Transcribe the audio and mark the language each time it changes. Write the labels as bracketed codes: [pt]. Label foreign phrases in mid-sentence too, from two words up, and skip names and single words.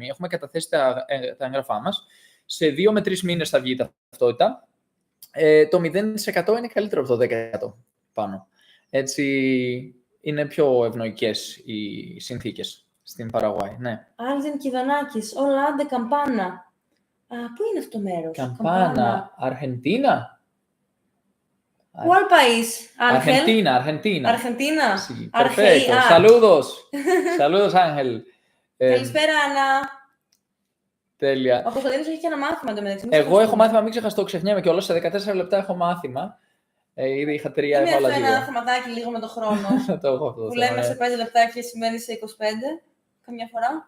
[el] Έχουμε καταθέσει τα έγγραφά μας. Σε 2 με 3 μήνες θα βγει η ταυτότητα. Το 0% είναι καλύτερο από το 10% πάνω. Έτσι είναι πιο ευνοϊκές οι συνθήκες στην Παραγουάη, ναι. Άλζιν Κιδονάκης, Ολάντε Καμπάνα. Πού είναι αυτό το μέρος? Campana, Argentina. [es] ¿Cuál país, Ángel? Argentina. Argentina. Sí, perfecto. Saludos, Ángel. [el] Καλησπέρα, Άννα. Τέλεια. Ο Κωνσταντίνος έχει και ένα μάθημα εντωμεταξύ. Εγώ έχω μάθημα, μην ξεχαστώ, ξεχνιέμαι κιόλας. Σε 14 λεπτά έχω μάθημα. Ήδη είχα 3, έβαλα 2. Είναι ένα θεματάκι λίγο με το χρόνο. Το έχω αυτό. Που λέμε σε 5 λεπτά και σημαίνει σε 25 καμιά φορά.